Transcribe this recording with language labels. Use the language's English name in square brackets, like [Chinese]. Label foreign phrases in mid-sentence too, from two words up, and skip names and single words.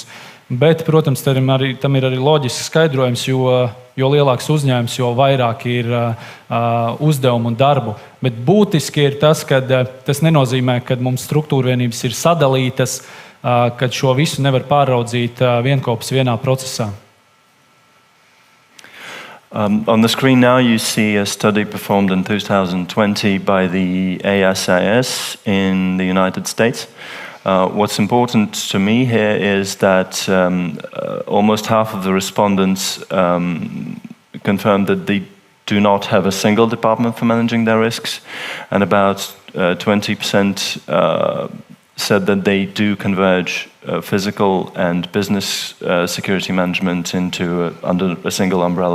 [Latvian] Bet, protams, tam ir arī loģisks skaidrojums, jo lielāks uzņēmums, jo vairāk ir uzdevumu un darbu. Bet būtiski ir tas, ka tas nenozīmē, ka mums struktūra vienības ir sadalītas, kad šo visu nevar pāraudzīt vienkopus vienā procesā. [English] On the screen now you see a study performed in 2020 by the ASIS in the United States. What's important to me here is that almost half of the respondents confirmed that they do not have a single department for managing their risks, and about 20% said that they do converge physical and business security management into under a single umbrella.